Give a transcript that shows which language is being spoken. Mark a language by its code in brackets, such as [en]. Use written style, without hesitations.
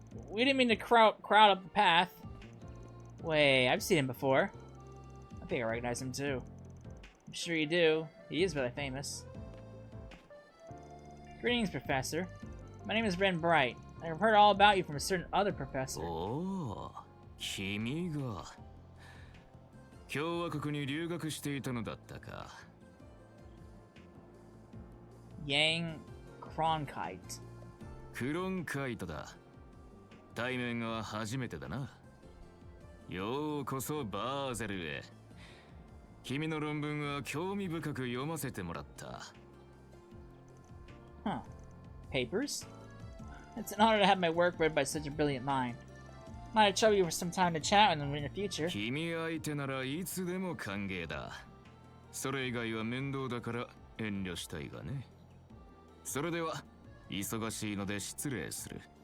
[en] We didn't mean to crowd up the path. Wait, I've seen him before. I think I recognize him too. I'm sure you do. He is really famous. Greetings, Professor. My name is Ren Bright. I've heard all about you from a certain other professor. [ja] Oh, 君が。共和国に留学していたのだったか。 [en] Yang Cronkite. [ja] クロンカイトだ。対面は初めてだな。ようこそバーゼルへ。君の論文は興味深く読ませてもらった。 [en] Huh. Papers? It's an honor to have my work read by such a brilliant mind. Might have trouble you for some time to chat with them in the future. [ja] 君相手ならいつでも歓迎だ。それ以外は面倒だから遠慮したいがね。それでは忙しいので失礼する。